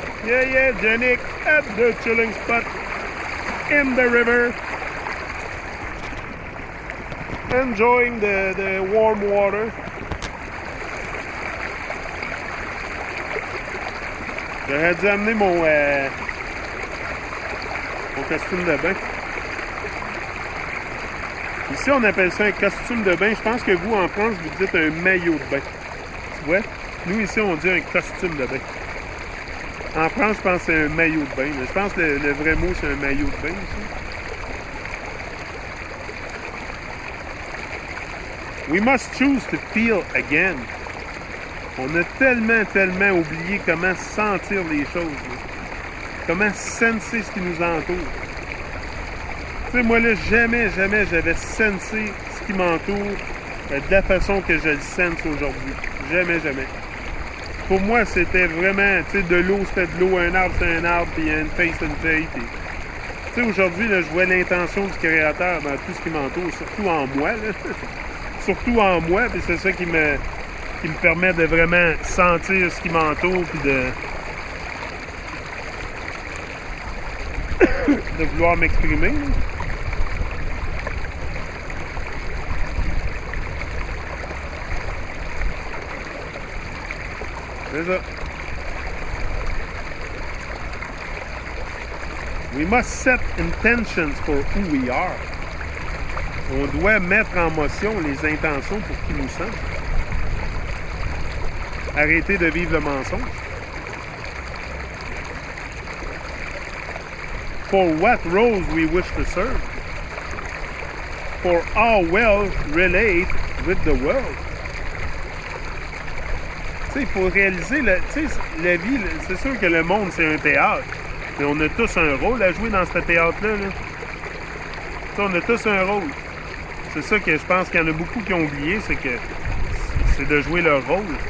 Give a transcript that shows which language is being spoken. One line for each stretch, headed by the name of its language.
English: Yeah, Janik at the chilling spot in the river. Enjoying the warm water.
French: J'aurais dû amener mon costume de bain. Ici, on appelle ça un costume de bain. Je pense que vous, en France, vous dites un maillot de bain. Tu vois? Nous, ici, on dit un costume de bain. En France, je pense que c'est un maillot de bain. Mais je pense que le vrai mot, c'est un maillot de bain ici.
English: We must choose to feel again.
French: On a tellement oublié comment sentir les choses. Là. Comment senser ce qui nous entoure. Tu sais, moi, là, jamais j'avais sensé ce qui m'entoure de la façon que je le sense aujourd'hui. Jamais. Pour moi, c'était vraiment, tu sais, de l'eau, c'était de l'eau, un arbre, c'est un arbre, puis une feuille, c'est une feuille. Tu sais, aujourd'hui, là, je vois l'intention du Créateur dans tout ce qui m'entoure, surtout en moi, là. Surtout en moi, puis c'est ça qui me permet de vraiment sentir ce qui m'entoure, puis de vouloir m'exprimer. C'est ça.
English: We must set intentions for who we are.
French: On doit mettre en motion les intentions pour qui nous sommes. Arrêter de vivre le mensonge.
English: For what roles we wish to serve. For how well relate with the world.
French: Tu sais, il faut réaliser, la vie, c'est sûr que le monde, c'est un théâtre. Mais on a tous un rôle à jouer dans ce théâtre-là. Là. On a tous un rôle. C'est ça que je pense qu'il y en a beaucoup qui ont oublié, c'est de jouer leur rôle.